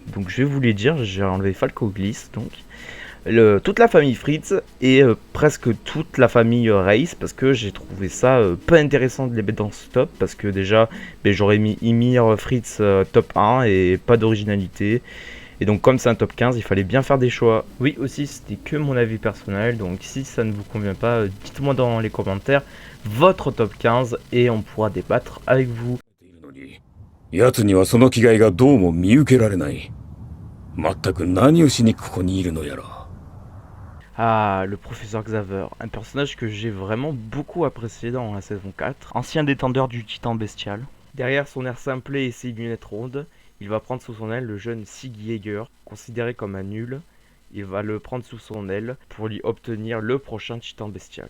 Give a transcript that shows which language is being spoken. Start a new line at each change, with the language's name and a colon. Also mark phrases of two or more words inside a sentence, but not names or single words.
French: Donc je vais vous les dire, j'ai enlevé Falco Gliss, donc toute la famille Fritz et presque toute la famille Reis parce que j'ai trouvé ça peu intéressant de les mettre dans ce top parce que déjà j'aurais mis Ymir, Fritz top 1 et pas d'originalité. Et donc comme c'est un top 15, il fallait bien faire des choix. Oui aussi, c'était que mon avis personnel, donc si ça ne vous convient pas, dites-moi dans les commentaires votre top 15 et on pourra débattre avec vous.
Japanese: やつにはその気概がどうも見受けられない。まったく何をしにここにいるのやら。
French: Ah, le professeur Xaver, un personnage que j'ai vraiment beaucoup apprécié dans la saison 4, ancien détendeur du titan bestial. Derrière son air simplé et ses lunettes rondes, il va prendre sous son aile le jeune Sig Jaeger, considéré comme un nul. Il va le prendre sous son aile pour lui obtenir le prochain titan bestial.